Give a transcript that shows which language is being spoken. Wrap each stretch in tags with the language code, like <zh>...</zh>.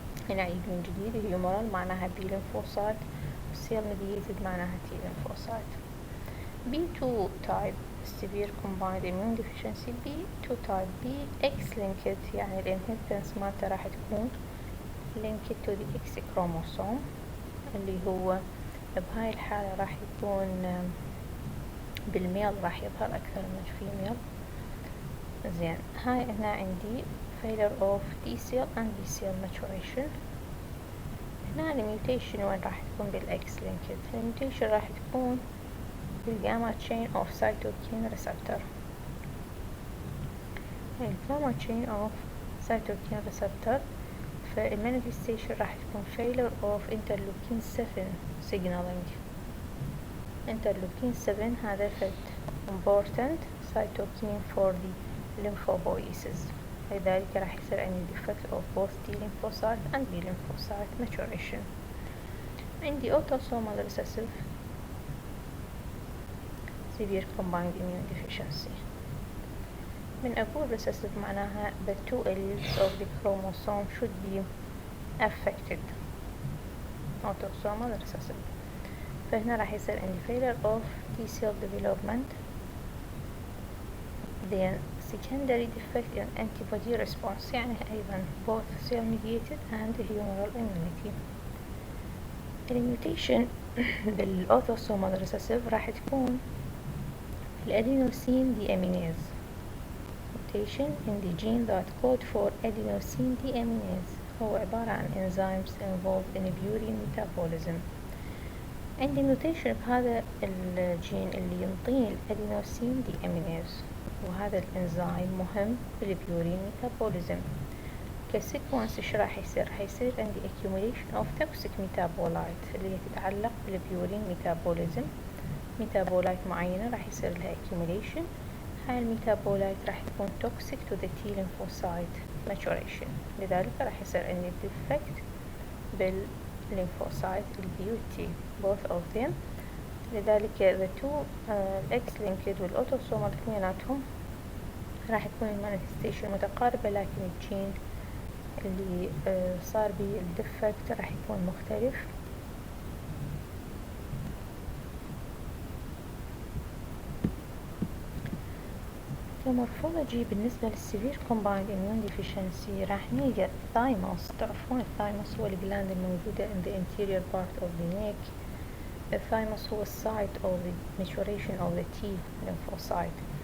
<ar>هنا عيد من جديد،</ar> <en>humoral</en> <ar>معناها</ar> <en>B lymphocyte، cell mediated معناها T lymphocyte. B2 type severe combined immune deficiency. B2 type B X linked،</en> <ar>يعني</ar> <en>الانهيرتنس</en> <ar>مالته راح تكون</ar> <en>linked to the X chromosome</en> <ar>اللي هو بهاي الحالة راح يكون بالميل راح يظهر أكثر من الفيميل. زين، هاي هنا عندي</ar> <en>failure of T cell and B cell maturation.</en> <ar>هنا</ar> <en>الميوتيشن</en> <ar>وين راح تكون</ar> <en>بالإكس لينكد؟ الميوتيشن</en> <ar>راح تكون</ar> <en>بالجاما chain of cytokine receptor. الجاما chain of cytokine receptor، فالمانيفستيشن</en> <ar>راح تكون</ar> <en>failure of interleukin 7 signaling. interleukin 7</en> <ar>هذا</ar> <en>important cytokine for the lymphopoiesis،</en> <ar>لذلك راح يصير عندي</ar> <en>defect of both T lymphocyte and B lymphocyte maturation.</en> <ar>عندي</ar> <en>autosomal recessive severe combined immune deficiency.</en> <ar>من أقول</ar> <en>recessive</en> <ar>معناها</ar> <en>the two alleles of the chromosome should be affected. autosomal recessive،</en> <ar>فهنا راح يصير عندي</ar> <en>failure of T cell development، then secondary defect in antibody response،</en> <ar>يعني أيضا</ar> <en>both cell mediated and humoral immunity. الميوتيشن بالautosomal recessive</en> <ar>راح تكون</ar> <en>الأدينوسين deaminase. mutation in the gene that code for adenosine deaminase</en> <ar>هو عبارة عن</ar> <en>enzymes involved in purine metabolism.</en> <ar>عندي mutation بهذا الجين اللي ينطيني الأدينوسين deaminase، وهذا الإنزيم مهم بالبيورين ميتابوليزم. كسيكونس ايش راح يصير؟ راح يصير عندي</ar> <en>accumulation of toxic metabolite</en> <ar>اللي هي تتعلق بالبيورين ميتابوليزم. ميتابولايت معينة راح يصير لها accumulation، هاي الميتابولايت راح تكون</ar> <en>toxic to the T lymphocyte maturation،</en> <ar>لذلك راح يصير عندي defect بالليمفوسايت البي والتي</ar> <en>both of them.</en> <ar>لذلك</ar> <en>the two X linked</en> <ar>والأوتوسومال اثنيناتهم راح تكون المانيفستيشن متقاربة، لكن الجين اللي صار به الديفكت راح يكون مختلف.</ar> <en>كمورفولوجي</en> <ar>بالنسبة</ar> <en>للسيفير combined immune deficiency</en> <ar>راح نلقى</ar> <en>الثايموس.</en> <ar>تعرفون</ar> <en>الثايموس</en> <ar>هو</ar> <en>الجلاند</en> <ar>الموجودة</ar> <en>in the anterior part of the neck. الثايموس</en> <ar>هو</ar> <en>site of the maturation of the T lymphocyte.</en>